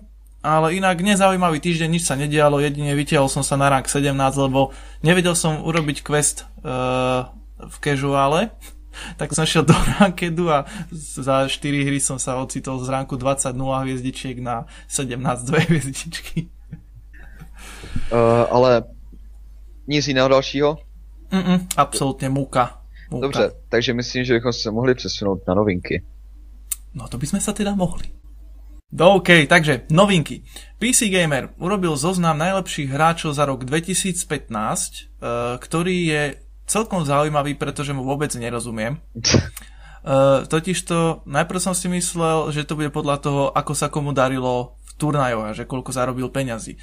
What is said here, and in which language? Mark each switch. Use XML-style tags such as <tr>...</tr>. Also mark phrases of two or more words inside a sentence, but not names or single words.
<sk>Ale inak nezaujímavý týždeň, nič sa nedialo, jedine vytiahol som sa na rank 17, lebo nevedel som urobiť quest v casuále, tak som šiel do rankedu a za 4 hry som sa ocitol z ranku 20 0 hviezdičiek na 17 2 hviezdičky.</sk> <cs>Ale nic jiného dalšího?</cs> <sk>Absolutně múka.</sk> <cs>Dobře, takže myslím, že bychom se mohli přesunout na novinky.</cs> <sk>No to by sme sa teda mohli. OK, takže novinky. PC Gamer urobil zoznam najlepších hráčov za rok 2015, ktorý je celkom zaujímavý, pretože mu vôbec nerozumiem. Totižto najprv som si myslel, že to bude podľa toho, ako sa komu darilo v turnajoch a že koľko zarobil peňazí.</sk>